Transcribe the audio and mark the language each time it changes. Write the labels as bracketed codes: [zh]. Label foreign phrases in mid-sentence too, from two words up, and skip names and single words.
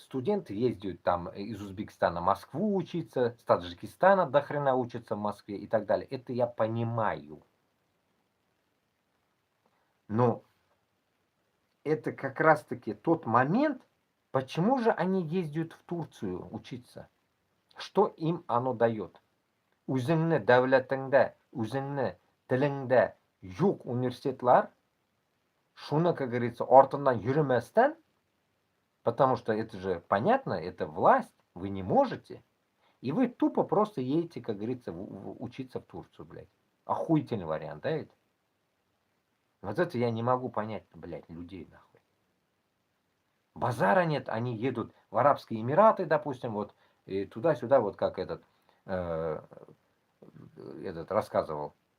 [ru] Студенты ездят там из Узбекистана в Москву учиться, с Таджикистана до хрена учатся в Москве и так далее. Это я понимаю. Но это как раз-таки тот момент, почему же они ездят в Турцию учиться. Что им оно дает? [uz] O'zingni davlatingda, o'zingni tilingda yo'q universitetlar, shuni, [ru] как говорится, [uz] ortidan yurmasdan, [ru] потому что это же понятно, это власть, вы не можете, и вы тупо просто едете, как говорится, учиться в Турцию, блядь. Охуительный вариант, да, это? Вот это я не могу понять, блядь, людей, нахуй. Базара нет, они едут в Арабские Эмираты, допустим, вот, и туда-сюда, вот как этот рассказывал.